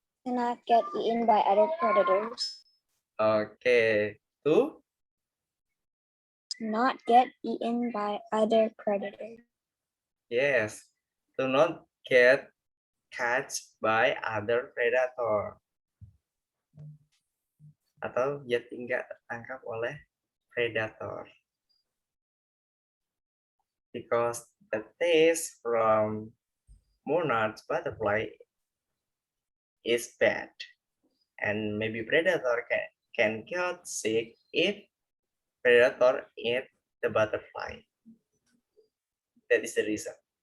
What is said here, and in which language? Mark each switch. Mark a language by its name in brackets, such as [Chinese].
[English] Cannot get eaten by other predators. Okay, 2. Not get eaten by other predators. Yes, to not get catch by other predator. [Indonesian] Atau dia tidak tertangkap oleh predator. [English] Because the taste from monarch butterfly is bad. And maybe predator can get sick if predator eat the butterfly. That is the reason.